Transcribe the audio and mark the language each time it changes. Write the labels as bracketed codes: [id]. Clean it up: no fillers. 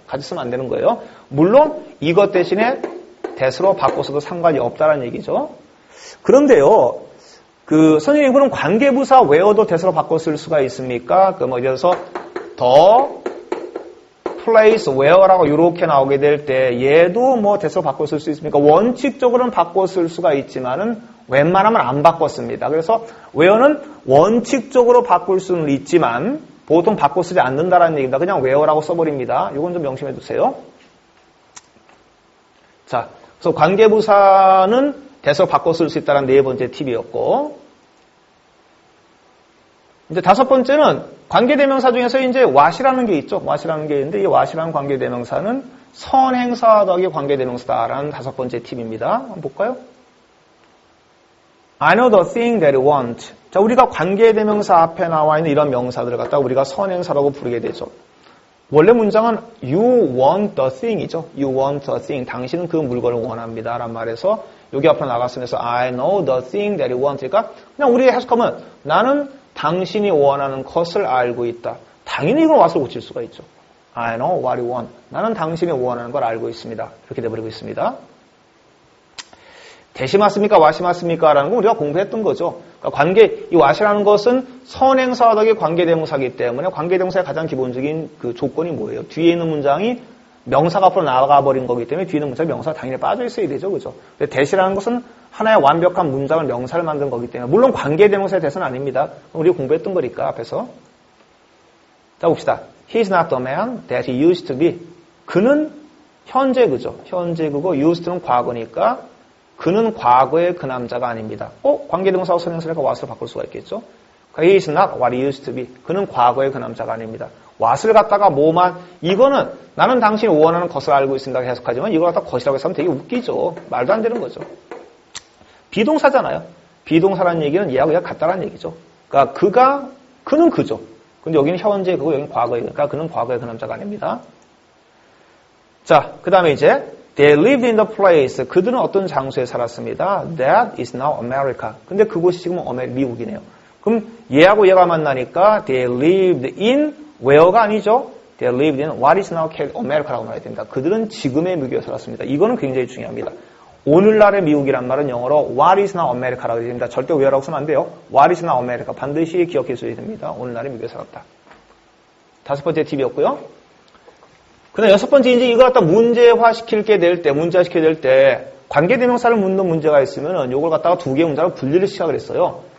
[ko] 같이 쓰면 안 되는 거예요. 물론 이것 대신에 that으로 바꿔서도 상관이 없다는 얘기죠. 그런데요. 선생님, 그럼 관계부사 where도 that으로 바꿔 쓸 수가 있습니까? 예를 들어서 the place where라고 이렇게 나오게 될 때 얘도 that으로 바꿔 쓸 수 있습니까? 원칙적으로는 바꿔 쓸 수가 있지만은 웬만하면 안 바꿨습니다. 그래서 where는 원칙적으로 바꿀 수는 있지만 보통 바꿔 쓰지 않는다라는 얘기입니다. 그냥 where라고 써버립니다. 이건 좀 명심해 두세요. 자, 그래서 관계부사는 that으로 바꿔 쓸 수 있다는 네 번째 팁이었고, 이제 다섯 번째는 관계대명사 중에서 이제 what이라는 게 있죠. what이라는 게 있는데 이 what이라는 관계대명사는 선행사 더하기 관계대명사다라는 다섯 번째 팁입니다. 한번 볼까요? [en] I know the thing that you want. [ko] 자, 우리가 관계대명사 앞에 나와 있는 이런 명사들을 갖다가 우리가 선행사라고 부르게 되죠. [en] 원래 문장은 you want the thing이죠. You want the thing. [ko] 당신은 그 물건을 원합니다. 라는 말에서 여기 앞으로 나갔으면서 [en] I know the thing that you want. [ko] 그러니까 그냥 우리 해석하면 나는 당신이 원하는 것을 알고 있다. 당연히 이걸 what을 고칠 수가 있죠. [en] I know what you want. [ko] 나는 당신이 원하는 걸 알고 있습니다. 이렇게 돼버리고 있습니다. 대시 맞습니까? what이 맞습니까? 라는 건 우리가 공부했던 거죠. 그러니까 이 what이라는 것은 선행사 더하기 관계대명사이기 때문에 관계대명사의 가장 기본적인 그 조건이 뭐예요? 뒤에 있는 문장이 명사가 앞으로 나가버린 거기 때문에 뒤에 있는 문장이 명사가 당연히 빠져 있어야 되죠. 그죠? 근데 대시라는 것은 하나의 완벽한 문장을 명사를 만든 거기 때문에 물론 관계대명사의 대사는 아닙니다. 우리가 공부했던 거니까 앞에서. 자, 봅시다. [en] He's not the man that he used to be. [ko] 그는 현재 그죠. 현재 그거 used는 과거니까 그는 과거의 그 남자가 아닙니다. 관계대명사와 선행사니까 what으로 바꿀 수가 있겠죠. [en] He is not what he used to be. [ko] 그는 과거의 그 남자가 아닙니다. what을 갖다가 뭐만 이거는 나는 당신이 원하는 것을 알고 있습니다. 해석하지만 이걸 갖다 것이라고 해서 하면 되게 웃기죠. 말도 안 되는 거죠. 비동사잖아요. 비동사라는 얘기는 얘하고 얘가 같다라는 얘기죠. 그러니까 그는 그죠. 근데 여기는 현재 그거 여기는 과거에 그러니까 그는 과거의 그 남자가 아닙니다. [en] 자, 그 다음에 이제 They lived in the place. [ko] 그들은 어떤 장소에 살았습니다. [en] That is now America. [ko] 근데 그곳이 지금 미국이네요. 그럼 얘하고 얘가 만나니까 [en] They lived in where [ko] 가 아니죠. [en] They lived in what is now America라고 말해야 됩니다. [ko] 그들은 지금의 미국에 살았습니다. 이거는 굉장히 중요합니다. 오늘날의 미국이란 말은 영어로 [en] What is now America [ko] 라고 됩니다. 절대 where라고 쓰면 안 돼요. [en] What is now America. [ko] 반드시 기억해 주셔야 됩니다. 오늘날의 미국에 살았다. 다섯 번째 팁이었고요. 그다음 여섯 번째 이제 이걸 갖다 문제화 시킬 때 관계대명사를 묻는 문제가 있으면은 이걸 갖다가 두 개의 문장을 분리를 시작을 그랬어요.